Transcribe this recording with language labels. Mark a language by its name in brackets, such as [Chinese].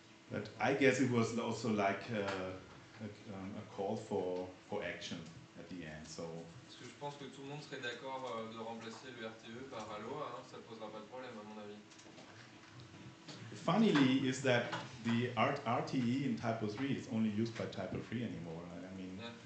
[English] But I guess it was also like a call for action at the end. So. [French] Parce que je pense que tout le monde serait d'accord de remplacer le RTE par Aloha, hein, ça ne posera pas de problème à mon avis. [English] Funnily is that the RTE in Typo 3 is only used by Typo 3 anymore. I mean, yeah.